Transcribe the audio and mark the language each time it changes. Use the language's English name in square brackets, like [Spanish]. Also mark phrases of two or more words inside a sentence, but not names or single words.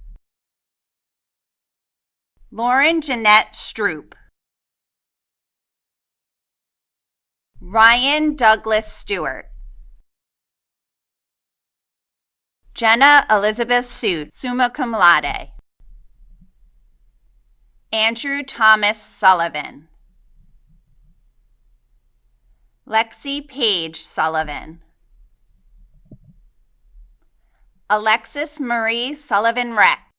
[English] Lauren Jeanette Stroop. Ryan Douglas Stewart. Jenna Elizabeth Suit, [Latin] Summa Cum Laude. [English] Andrew Thomas Sullivan. Lexi Paige Sullivan. Alexis Marie Sullivan Reck.